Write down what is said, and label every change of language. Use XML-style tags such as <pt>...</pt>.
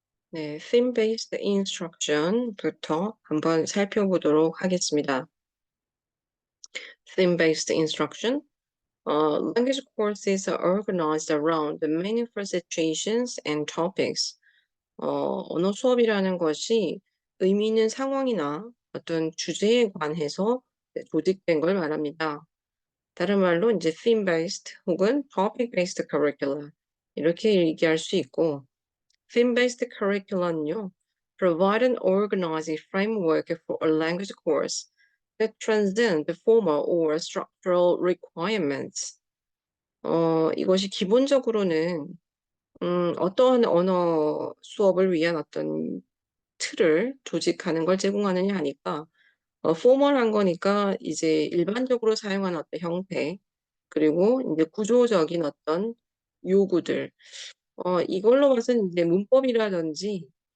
<ko>네, theme-based instruction부터 한번 살펴보도록 하겠습니다.</ko> <en>Theme-based instruction. Language courses are organized around the meaningful situations and topics.</en> <ko>언어 수업이라는 것이 의미 있는 상황이나 어떤 주제에 관해서 조직된 걸 말합니다. 다른 말로 이제</ko> <en>theme-based 혹은 topic-based curricula</en> <ko>이렇게 얘기할 수 있고,</ko> <en>theme-based curriculum은요, provide an organizing framework for a language course that transcends the formal or structural requirements.</en> <ko>이것이 기본적으로는 어떠한 언어 수업을 위한 어떤 틀을 조직하는 걸 제공하느냐 하니까, 포멀한 거니까 이제 일반적으로 사용하는 어떤 형태, 그리고 이제 구조적인 어떤 요구들, 이걸로 봐서는 이제 문법이라든지</ko>